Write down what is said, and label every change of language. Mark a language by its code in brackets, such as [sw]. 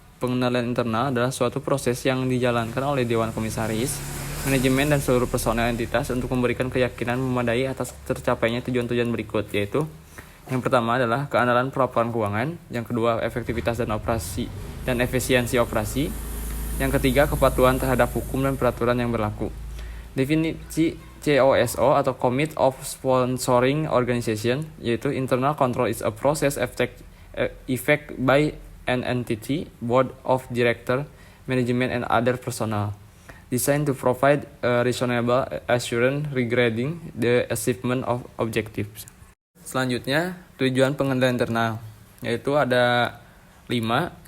[id] Pengendalian internal adalah suatu proses yang dijalankan oleh Dewan Komisaris, manajemen dan seluruh personel entitas untuk memberikan keyakinan memadai atas tercapainya tujuan-tujuan berikut, yaitu yang pertama adalah keandalan pelaporan keuangan, yang kedua efektivitas dan efisiensi operasi, yang ketiga, kepatuhan terhadap hukum dan peraturan yang berlaku. Definisi COSO atau [en] Commit of Sponsoring Organization, yaitu internal control is a process effect by an entity, board of director, management and other personnel, designed to provide a reasonable assurance regarding the achievement of objectives. [id] Selanjutnya, tujuan pengendalian internal, yaitu ada 5.